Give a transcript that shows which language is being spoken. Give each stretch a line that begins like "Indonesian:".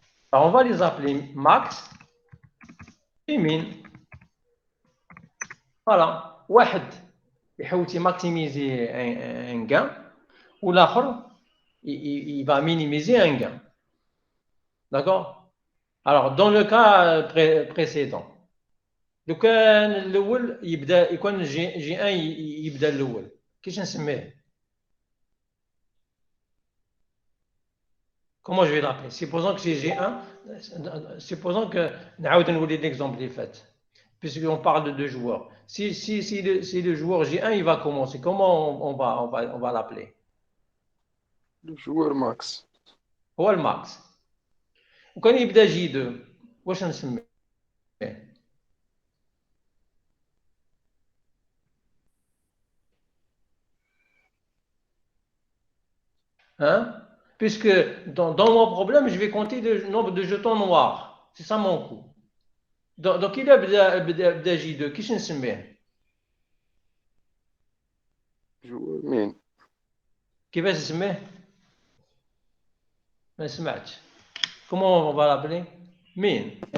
French: Alors, on va les appeler Max et Min. Voilà.
Arabic: واحد يحاول
French: maximiser un gain ou l'autre il va minimiser un gain. D'accord? Alors, dans le cas précédent,
Arabic: لو كان الاول يكون جي ان يبدا الاول كيفاش نسميه؟
French: Comment je vais l'appeler? Supposons que c'est G1, supposons que
Arabic: نعاود نولي
French: l'exemple
Arabic: اللي فات
French: puisqu'on parle de deux joueurs. Si le joueur G1 il va commencer, comment on va l'appeler? Le joueur max.
Arabic: هو الماكس. وكان يبدا J2 واش نسميه؟ Hein?
French: Puisque dans mon problème, je vais compter le nombre de jetons noirs. C'est ça mon coup. Donc, il a J2.
Arabic: كيفاش نسميه؟
French: Joueur مين.
Arabic: كيفاش نسميه؟ ما سمعتش.
French: Comment on va l'appeler? Min.